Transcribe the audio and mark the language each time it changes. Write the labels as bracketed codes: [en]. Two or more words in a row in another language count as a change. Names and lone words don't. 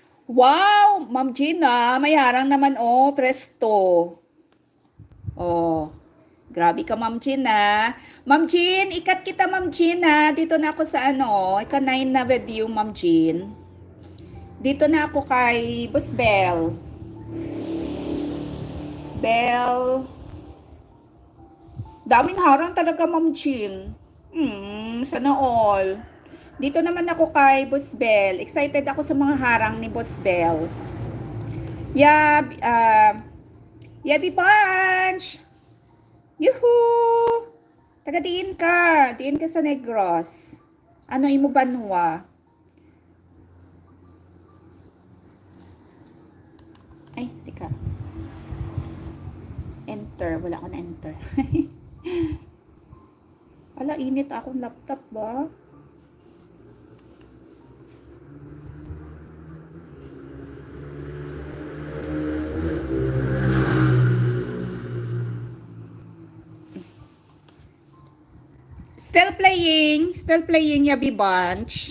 [tl] Wow, Ma'am Gina, may harang naman oh, presto. Oh, grabe ka Ma'am Gina. Ma'am Jean, ikat kita Ma'am Gina. Dito na ako sa ano, ika-9 na [en] with you [tl] Ma'am Jean. Dito na ako kay Boss Bell. Bell. Daming harang talaga Ma'am Jean. Sana all. Dito naman ako kay Boss Bell. Excited ako sa mga harang ni Boss Bell. [en] Yeah, Yabi Bunch! [hil] Yuhu! Taga-diin ka. Diin ka sa Negros. Ano imo banwa? Ay, tika. Enter. Wala ko na enter. Ala, init akong laptop ba? [en] Still playing Yabi Bunch.